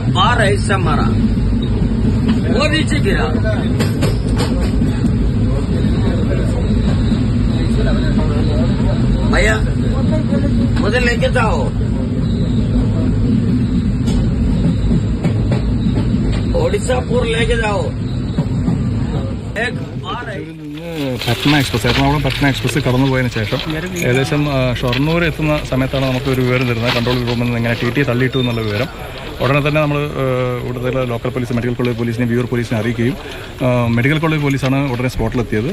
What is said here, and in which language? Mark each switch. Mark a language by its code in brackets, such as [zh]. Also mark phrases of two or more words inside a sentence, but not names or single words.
[hi] रहा है हिस्सा हमारा, वो नीचे गिरा। भैया मुझे लेके जाओ, ओडिशा पूर लेके जाओ। एक [ml] പട്ന എക്സ്പ്രസ്, എറണാകുളം പട്ന എക്സ്പ്രസ് കടന്നുപോയതിനു ശേഷം ഏകദേശം ഷൊർണൂർ എത്തുന്ന സമയത്താണ് നമുക്ക് ഒരു വിവരം തരുന്നത്. കൺട്രോൾ റൂമിൽ നിന്ന് ഇങ്ങനെ ടി തള്ളിയിട്ടു എന്നുള്ള വിവരം ഉടനെ തന്നെ നമ്മൾ ഇവിടുത്തെ ലോക്കൽ പോലീസ്, മെഡിക്കൽ കോളേജ് പോലീസിനെ, വ്യൂർ പോലീസിനെ അറിയിക്കുകയും മെഡിക്കൽ കോളേജ് പോലീസാണ് ഉടനെ സ്പോട്ടിലെത്തിയത്.